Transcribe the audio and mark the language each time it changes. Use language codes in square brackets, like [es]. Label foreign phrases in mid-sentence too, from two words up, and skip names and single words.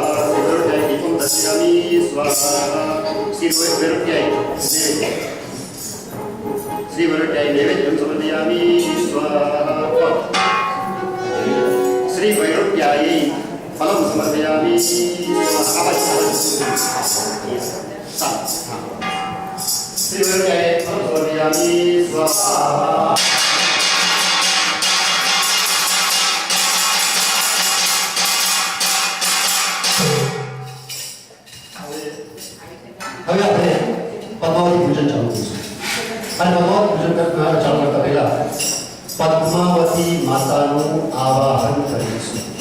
[sa] श्री वैरोग्याय दीपम दर्शयामि स्वाहा। श्री वैरोग्याय नैवेद्यं समर्पयामि स्वाहा। श्री वैरोग्याय फलं समर्पयामि स्वाहा। श्री वैरोग्याय फलं समर्पयामि स्वाहा। [gu] હવે આપણે પદ્માવતી પૂજન ચાલુ કરીશું અને પદ્માવતી પૂજન ચાલુ કરતા પહેલા પદ્માવતી માતાનું આવાહન કરીશું